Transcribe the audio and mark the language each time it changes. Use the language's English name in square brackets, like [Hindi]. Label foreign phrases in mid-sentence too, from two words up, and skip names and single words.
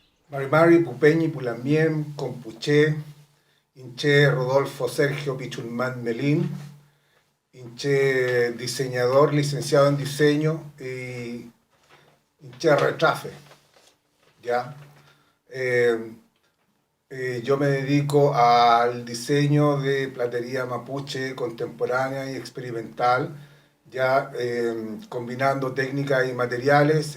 [Mapuche] Marimari, Pupeñi, Pulamien, Compuché, Inché, Rodolfo Sergio Pichulmán Melín, Inché, [Spanish] diseñador, licenciado en diseño, y [Mapuche] Inché Retrafe, [Spanish] ¿ya? Eh, yo me dedico al diseño de platería mapuche contemporánea y experimental, ya combinando técnicas y materiales.